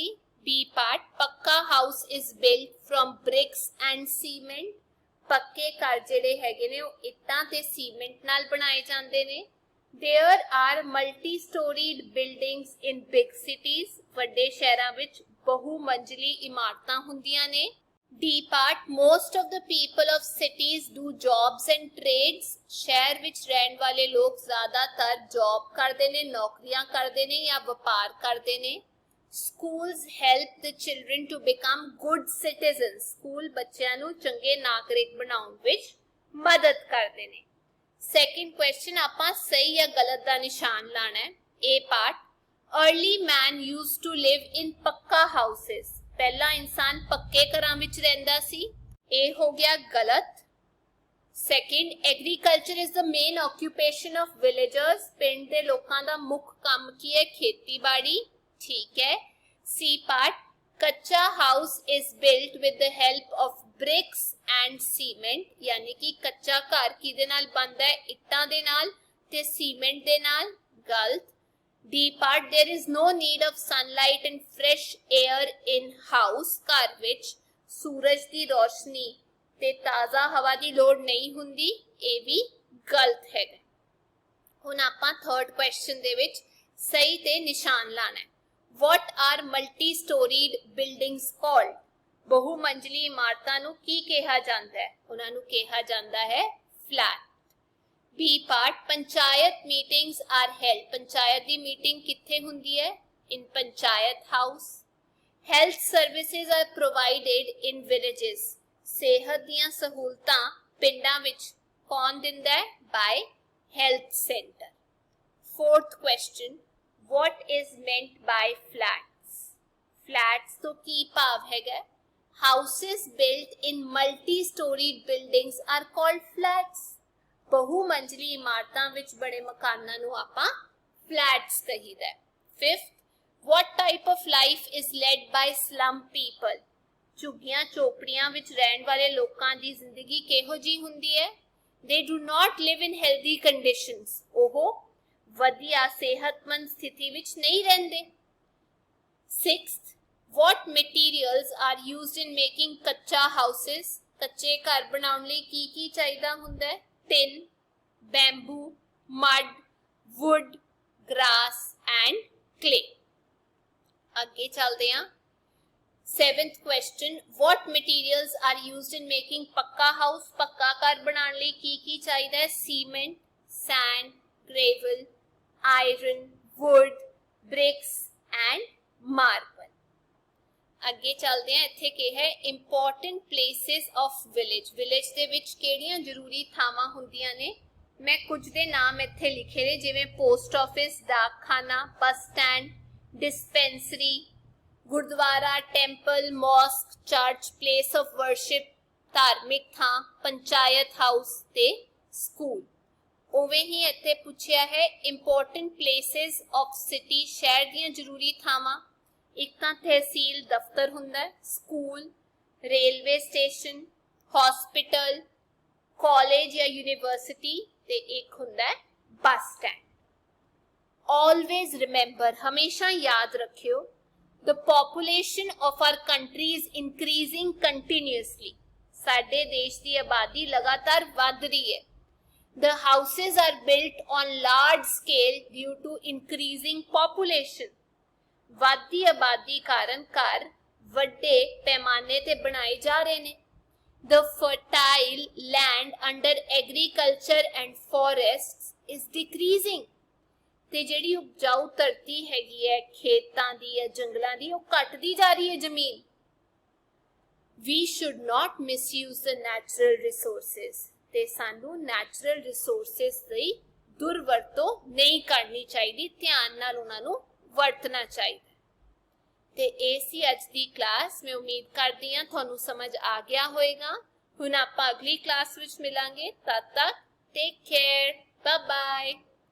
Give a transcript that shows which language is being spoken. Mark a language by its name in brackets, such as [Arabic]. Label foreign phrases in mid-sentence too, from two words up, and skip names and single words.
[English] B part, ਪੱਕਾ house is built from bricks and cement, [Punjabi] ਪੱਕੇ ਘਰ ਜਿਹੜੇ ਹੈਗੇ ਨੇ ਉਹ ਇੱਟਾਂ ਤੇ ਸੀਮੈਂਟ ਨਾਲ ਬਣਾਏ ਜਾਂਦੇ ਨੇ। [English] there are multi-storied buildings in big cities, [Punjabi] ਵੱਡੇ ਸ਼ਹਿਰਾਂ ਵਿੱਚ ਬਹੁ ਮੰਜ਼ਲੀ ਇਮਾਰਤਾਂ ਹੁੰਦੀਆਂ ਨੇ। [English] D part, most of the people of cities do jobs and trades, [Punjabi] ਸ਼ਹਿਰ ਵਿੱਚ ਰਹਿਣ ਵਾਲੇ ਲੋਕ ਜ਼ਿਆਦਾਤਰ ਜੌਬ ਕਰਦੇ ਨੇ, ਨੌਕਰੀਆਂ ਕਰਦੇ ਨੇ ਜਾਂ ਵਪਾਰ ਕਰਦੇ ਨੇ। [English] schools help the children to become good citizens, [Punjabi] ਸਕੂਲ ਬੱਚਿਆਂ ਨੂੰ ਚੰਗੇ ਨਾਗਰਿਕ ਬਣਾਉਣ ਵਿੱਚ ਮਦਦ ਕਰਦੇ ਨੇ। ਸੈਕਿੰਡ ਕੁਐਸਚਨ, ਆਪਾਂ ਸਹੀ ਜਾਂ ਗਲਤ ਦਾ ਨਿਸ਼ਾਨ ਲਾਣਾ ਹੈ। [English] A part, early man used to live in ਪੱਕਾ houses, [Punjabi] ਪਹਿਲਾ ਇਨਸਾਨ ਪੱਕੇ ਘਰਾਂ ਵਿੱਚ ਰਹਿੰਦਾ ਸੀ। ਇਹ ਹੋ ਗਿਆ ਗਲਤ। [English] second, agriculture is the main occupation of villagers, [Punjabi] ਪਿੰਡ ਦੇ ਲੋਕਾਂ ਦਾ ਮੁੱਖ ਕੰਮ ਕੀ ਹੈ? ਖੇਤੀਬਾੜੀ। ਠੀਕ ਹੈ। [English] C part, ਕੱਚਾ house is built with the help of bricks and cement, [Punjabi] ਯਾਨੀ ਕਿ ਕੱਚਾ ਘਰ ਕਿਦੇ ਨਾਲ ਬਣਦਾ ਹੈ? ਇੱਟਾਂ ਦੇ ਨਾਲ ਤੇ ਸੀਮੈਂਟ ਦੇ ਨਾਲ। [English] गलत। D part, there is no need of sunlight and fresh air in house, [Punjabi] ਘਰ ਵਿੱਚ ਸੂਰਜ ਦੀ ਰੋਸ਼ਨੀ ਤੇ ਤਾਜ਼ਾ ਹਵਾ ਦੀ ਲੋੜ ਨਹੀਂ ਹੁੰਦੀ। ਇਹ ਵੀ [English] third question [Punjabi] ਦੇ ਵਿੱਚ ਸਹੀ ਤੇ ਨਿਸ਼ਾਨ ਲਾਣਾ ਹੈ। [English] What are multi-storied buildings called? [Punjabi] ਬਹੁਮੰਜ਼ਿਲੀ ਇਮਾਰਤਾਂ ਨੂੰ ਕੀ ਕਿਹਾ ਜਾਂਦਾ ਹੈ? ਉਹਨਾਂ ਨੂੰ ਕਿਹਾ ਜਾਂਦਾ ਹੈ ਫਲੈਟ। [English] B part, panchayat meetings are held. [Punjabi] ਪੰਚਾਇਤ ਦੀ ਮੀਟਿੰਗ ਕਿੱਥੇ ਹੁੰਦੀ ਹੈ? [English] in panchayat house. health services are provided in villages. [Punjabi] ਸਿਹਤ ਦੀਆਂ ਸਹੂਲਤਾਂ ਪਿੰਡਾਂ ਵਿੱਚ ਕੌਣ ਦਿੰਦਾ ਹੈ? [English] by health centre. fourth question, what is meant by flats? [Punjabi] Flats ਤੋਂ ਕੀ ਭਾਵ ਹੈਗਾ? [English] Houses built in multi-storied buildings are called flats. [Punjabi] ਬਹੁਮੰਜ਼ਿਲੀ ਇਮਾਰਤਾਂ ਵਿੱਚ ਬੜੇ ਮਕਾਨਾਂ ਨੂੰ ਆਪਾਂ flats ਕਹੀਦਾ ਹੈ। [English] Fifth, what type of life is led by slum people? [Punjabi] ਝੁੱਗੀਆਂ ਚੋਪੜੀਆਂ ਵਿੱਚ ਰਹਿਣ ਵਾਲੇ ਲੋਕਾਂ ਦੀ ਜ਼ਿੰਦਗੀ ਕਿਹੋ ਜੀ ਹੁੰਦੀ ਹੈ? [English] They do not live in healthy conditions. [Punjabi] ਓਹੋ ਵਧੀਆ ਸਿਹਤਮੰਦ ਸਥਿਤੀ ਵਿੱਚ ਨਹੀਂ ਰਹਿੰਦੇ। [English] Sixth, what materials are used in making कच्चा houses? [Punjabi] ਕੱਚੇ ਘਰ ਬਣਾਉਣ ਲਈ ਕੀ ਚਾਹੀਦਾ ਹੁੰਦਾ ਹੈ? [English] Tin, bamboo, mud, wood, grass and clay. [Punjabi] ਅੱਗੇ ਚੱਲਦੇ ਹਾਂ। [English] Seventh question, what materials are used in making पक्का house? [Punjabi] ਪੱਕਾ ਘਰ ਬਣਾਉਣ ਲਈ ਕੀ ਚਾਹੀਦਾ ਹੈ? [English] Cement, sand, gravel, iron, wood, bricks and marble. [Punjabi] ਅੱਗੇ ਚੱਲਦੇ ਹਾਂ। ਇੱਥੇ ਕੀ ਹੈ? [English] important places of village. [Punjabi] village ਦੇ ਵਿੱਚ ਕਿਹੜੀਆਂ ਜ਼ਰੂਰੀ ਥਾਵਾਂ ਹੁੰਦੀਆਂ ਨੇ? ਮੈਂ ਕੁਝ ਦੇ ਨਾਮ ਇੱਥੇ ਲਿਖੇ ਨੇ, ਜਿਵੇਂ [English] post office, [Punjabi] ਡਾਕਖਾਨਾ, [English] bus stand, [Punjabi] ਡਿਸਪੈਂਸਰੀ, ਗੁਰਦੁਆਰਾ, [English] temple, mosque, church, place of worship, [Punjabi] ਧਾਰਮਿਕ ਥਾਂ, ਪੰਚਾਇਤ ਹਾਊਸ ਤੇ ਸਕੂਲ। ਉਵੇਂ ਹੀ ਇੱਥੇ ਪੁੱਛਿਆ ਹੈ [English] important places of city, [Punjabi] ਸ਼ਹਿਰ ਦੀਆਂ ਜ਼ਰੂਰੀ ਥਾਵਾਂ। ਇੱਕ ਤਾਂ ਤਹਿਸੀਲ ਦਫ਼ਤਰ ਹੁੰਦਾ ਹੈ, ਸਕੂਲ, [English] railway station, [Punjabi] ਹਸਪੀਟਲ, ਕਾਲਜ ਜਾਂ ਯੂਨੀਵਰਸਿਟੀ ਤੇ ਇੱਕ ਹੁੰਦਾ ਹੈ [English] bus stand. always remember, [Punjabi] ਹਮੇਸ਼ਾ ਯਾਦ ਰੱਖਿਓ, [English] the population of our country is increasing continuously. [Punjabi] ਸਾਡੇ ਦੇਸ਼ ਦੀ ਆਬਾਦੀ ਲਗਾਤਾਰ ਵੱਧ ਰਹੀ ਹੈ। [English] The houses are built on large scale due to increasing population. [Punjabi] ਵੱਧਦੀ ਆਬਾਦੀ ਕਾਰਨ ਘਰ ਵੱਡੇ ਪੈਮਾਨੇ ਤੇ ਬਣਾਏ ਜਾ ਰਹੇ ਨੇ। [English] The fertile land under agriculture and forests is decreasing. [Punjabi] ਤੇ ਜਿਹੜੀ ਉਪਜਾਊ ਧਰਤੀ ਹੈਗੀ ਹੈ ਖੇਤਾਂ ਦੀ ਜਾਂ ਜੰਗਲਾਂ ਦੀ, ਉਹ ਘਟਦੀ ਜਾ ਰਹੀ ਹੈ ਜ਼ਮੀਨ। [English] We should not misuse the natural resources. [Punjabi] ਤੇ ਸਾਨੂੰ [English] natural resources [Punjabi] ਦੀ ਦੁਰਵਰਤੋਂ ਨਹੀਂ ਕਰਨੀ ਚਾਹੀਦੀ, ਧਿਆਨ ਨਾਲ ਉਹਨਾਂ ਨੂੰ ਵਰਤਣਾ ਚਾਹੀਦਾ। ਤੇ ਇਹ ਸੀ ਅੱਜ ਦੀ ਕਲਾਸ। ਮੈਂ ਉਮੀਦ ਕਰਦੀ ਹਾਂ ਤੁਹਾਨੂੰ ਸਮਝ ਆ ਗਿਆ ਹੋਵੇਗਾ। ਹੁਣ ਆਪਾਂ ਅਗਲੀ ਕਲਾਸ ਵਿੱਚ ਮਿਲਾਂਗੇ। ਤਦ ਤੱਕ [English] take care, bye bye.